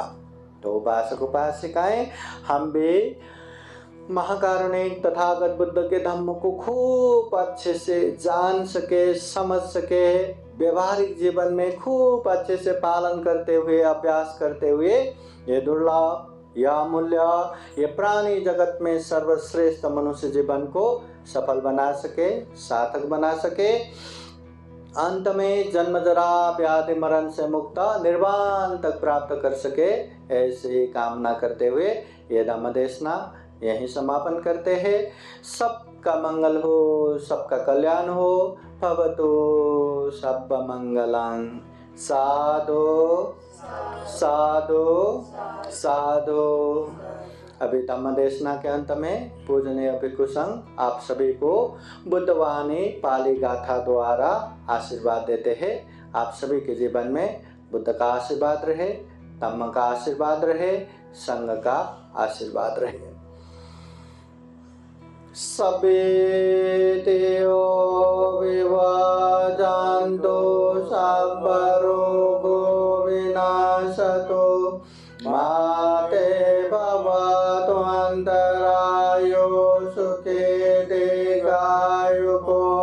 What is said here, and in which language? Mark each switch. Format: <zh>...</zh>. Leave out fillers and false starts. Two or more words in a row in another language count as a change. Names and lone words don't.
<hi>तो उपासक उपासिकाएं, हम भी महाकारुणिक तथागत बुद्ध के धम्म को खूब अच्छे से जान सके, समझ सके, व्यवहारिक जीवन में खूब अच्छे से पालन करते हुए, अभ्यास करते हुए, ये दुर्लभ, यह अमूल्य, ये प्राणी जगत में सर्वश्रेष्ठ मनुष्य जीवन को सफल बना सके, सार्थक बना सके। अंत में जन्म जरा व्याधि मरण से मुक्त निर्वाण तक प्राप्त कर सके, ऐसी कामना करते हुए ये धम्म देशना यही समापन करते हैं। सबका मंगल हो, सबका कल्याण हो।</hi> <pi>भवतु सब मंगलं। साधु साधु साधु।</pi> <hi>अभी धम्म देशना के अंत में पूजनीय भिक्षु संघ आप सभी को बुद्धवाणी पाली गाथा द्वारा आशीर्वाद देते हैं। आप सभी के जीवन में बुद्ध का आशीर्वाद रहे, धम्म का आशीर्वाद रहे, संघ का आशीर्वाद रहे।</hi> <pi>सभे देवो विवाजान्तो सब रोगो विनाशतो माते भवतु अन्तरायो सुखे दीर्घायुको</pi>